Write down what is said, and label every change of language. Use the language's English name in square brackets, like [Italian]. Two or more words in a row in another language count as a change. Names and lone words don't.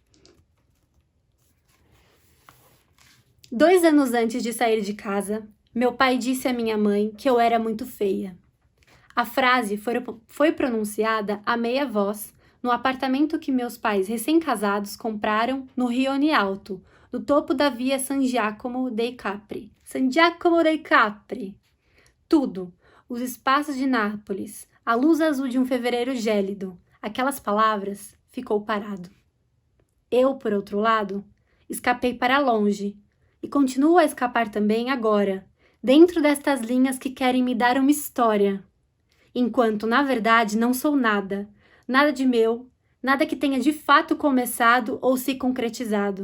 [Portuguese] 2 anos antes de sair de casa, meu pai disse à minha mãe que eu era muito feia. A frase foi pronunciada a meia voz no apartamento que meus pais recém-casados compraram no Rione Alto, no topo da via San Giacomo dei Capri. San Giacomo dei Capri. Tudo, os espaços de Nápoles, A luz azul de um fevereiro gélido. Aquelas palavras, ficou parado. Eu, por outro lado, escapei para longe e continuo a escapar também agora, dentro destas linhas que querem me dar uma história, enquanto, na verdade, não sou nada, nada de meu, nada que tenha de fato começado ou se concretizado.